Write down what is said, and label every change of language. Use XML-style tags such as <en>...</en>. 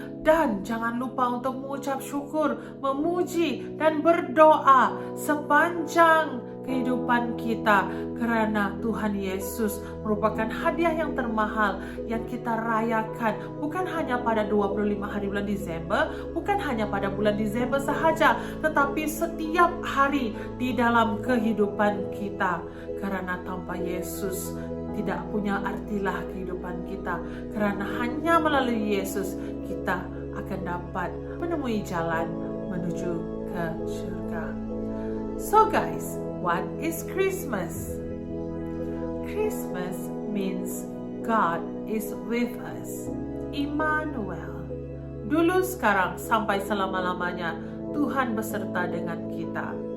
<ms>dan jangan lupa untuk mengucap syukur, memuji, dan berdoa sepanjang kehidupan kita, karena Tuhan Yesus merupakan hadiah yang termahal yang kita rayakan bukan hanya pada 25 hari bulan Desember, bukan hanya pada bulan Desember sahaja, tetapi setiap hari di dalam kehidupan kita, karena tanpa Yesus tidak punya artilah kehidupan kita, karena hanya melalui Yesus kita akan dapat menemui jalan menuju ke surga.</ms> <en>So guys, what is Christmas? Christmas means God is with us. Immanuel.</en> <ms>Dulu, sekarang, sampai selama-lamanya Tuhan beserta dengan kita.</ms>